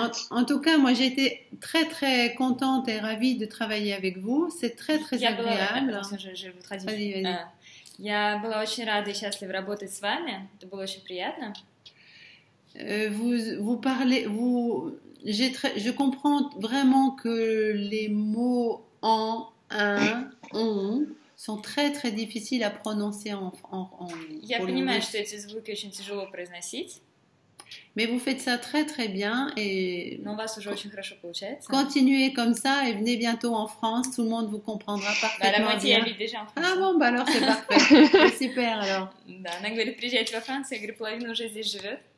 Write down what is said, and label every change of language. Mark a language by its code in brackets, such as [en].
[fr] En tout cas, moi j'ai été très très contente et ravie de travailler avec vous. C'est très très agréable. Je vous traduis. [ru] Я была очень рада и счастлива работать с вами. Это было очень приятно. [fr] Vous parlez, je comprends vraiment que les mots en, un, on sont très très difficiles à prononcer en [ru] Я понимаю, что эти звуки очень тяжело произносить. [fr] Mais vous faites ça très très bien et [ru] Но у вас уже очень хорошо получается. [fr] Continuez comme ça et venez bientôt en France, tout le monde vous comprendra parfaitement bien. Ah bon, bah alors c'est parfait, super alors. [ru] Да, она говорит, приезжайте во Францию, я говорю, половина уже здесь живет.